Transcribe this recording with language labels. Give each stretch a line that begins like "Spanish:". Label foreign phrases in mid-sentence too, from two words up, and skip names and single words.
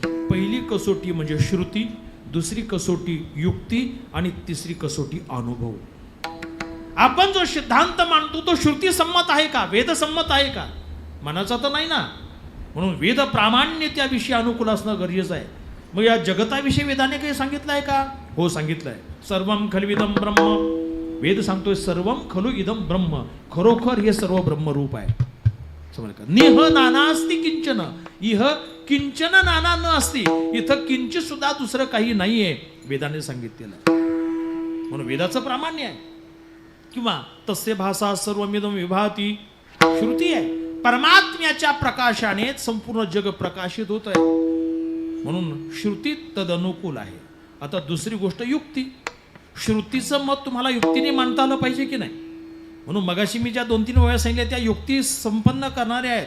Marathi: पहिली कसोटी म्हणजे श्रुती, दुसरी कसोटी युक्ती आणि तिसरी कसोटी अनुभव. आपण जो सिद्धांत मांडतो तो श्रुती संमत आहे का? वेद संमत आहे का? मनाचा तर नाही ना. म्हणून वेद प्रामाण्य त्याविषयी अनुकूल असणं गरजेचं आहे. मग या जगताविषयी वेदाने काही सांगितलं आहे का? हो, सांगितलंय.
Sanskrit: सर्वम खलविदम ब्रह्म.
Marathi: वेद सांगतोय
Sanskrit: सर्वम खलु इदम ब्रह्म.
Marathi: खरोखर हे सर्व ब्रह्मरूप आहे. समजलं का?
Sanskrit: निह नानास्ति किंचन. इह किंचन नाना न असती.
Marathi: इथं किंचित सुद्धा दुसरं काही नाहीये, वेदाने सांगितलेलं आहे. म्हणून वेदाचं प्रामाण्य आहे.
Sanskrit: किंवा तस्य भाषा सर्वमिदम विभाती.
Marathi: श्रुती आहे. परमात्म्याच्या प्रकाशाने संपूर्ण जग प्रकाशित होत आहे. म्हणून श्रुती तदनुकूल आहे. आता दुसरी गोष्ट युक्ती. श्रुतीचं मत तुम्हाला युक्तीने मांडता आलं पाहिजे की नाही. म्हणून मगाशी मी ज्या 2-3 वेळा सांगितल्या त्या युक्ती संपन्न करणाऱ्या आहेत.